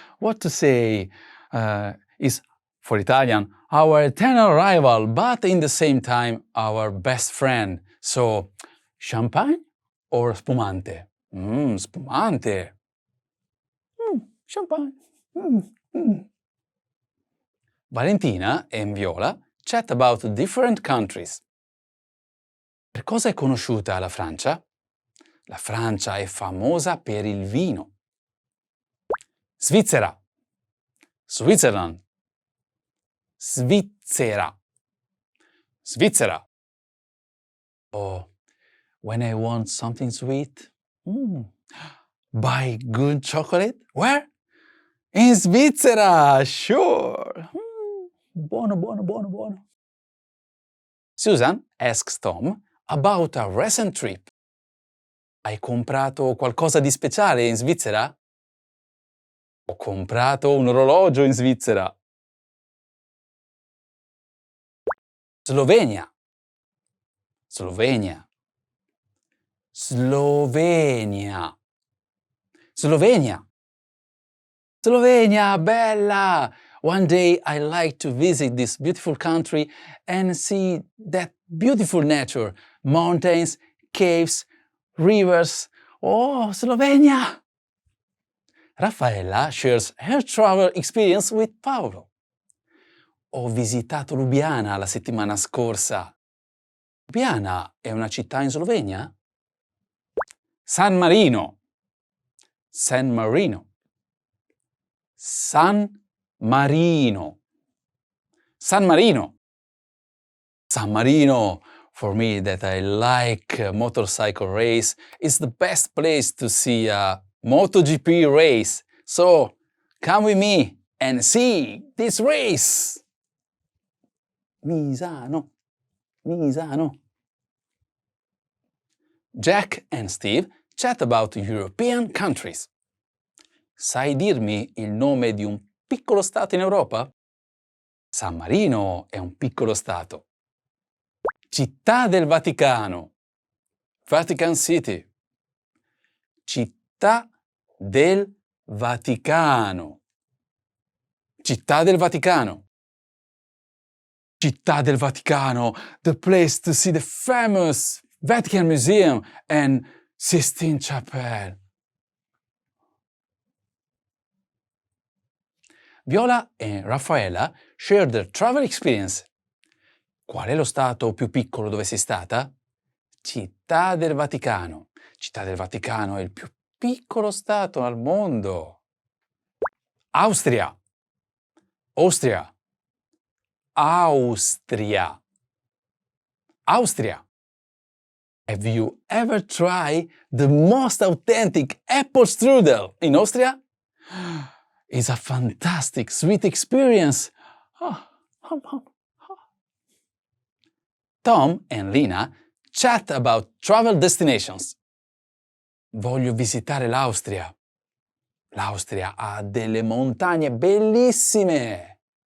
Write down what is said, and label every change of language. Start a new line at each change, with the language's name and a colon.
English: What to say is, for Italian, our eternal rival, but in the same time, our best friend. So, champagne or spumante? Spumante. Champagne. Valentina and Viola chat about different countries.
Italian: Per cosa è conosciuta la Francia? La Francia è famosa per il vino. Svizzera. Switzerland. Svizzera. Svizzera.
English: Oh, when I want something sweet, buy good chocolate. Where? In Svizzera, sure.
Italian: Buono, buono, buono, buono.
English: Susan asks Tom about a recent trip.
Italian: Hai comprato qualcosa di speciale in Svizzera? Ho comprato un orologio in Svizzera. Slovenia. Slovenia. Slovenia. Slovenia. Slovenia, bella!
English: One day I like to visit this beautiful country and see that beautiful nature, mountains, caves, rivers. Oh, Slovenia! Raffaella shares her travel experience with Paolo.
Italian: Ho visitato Lubiana la settimana scorsa. Lubiana è una città in Slovenia? San Marino. San Marino. San Marino. San Marino.
English: San Marino, for me that I like a motorcycle race, is the best place to see a MotoGP race. So come with me and see this race. Misano, Misano. Jack and Steve chat about European countries.
Italian: Sai dirmi il nome di un piccolo stato in Europa? San Marino è un piccolo stato. Città del Vaticano. Vatican City. Città del Vaticano.
English: Città del Vaticano. Città del Vaticano, the place to see the famous Vatican Museum and Sistine Chapel. Viola e Raffaella share their travel experience.
Italian: Qual è lo stato più piccolo dove sei stata? Città del Vaticano. Città del Vaticano è il più piccolo stato al mondo. Austria. Austria. Austria. Austria.
English: Have you ever tried the most authentic apple strudel in Austria? It's a fantastic sweet experience. Tom and Lina chat about travel destinations.
Italian: Voglio visitare l'Austria. L'Austria ha delle montagne bellissime.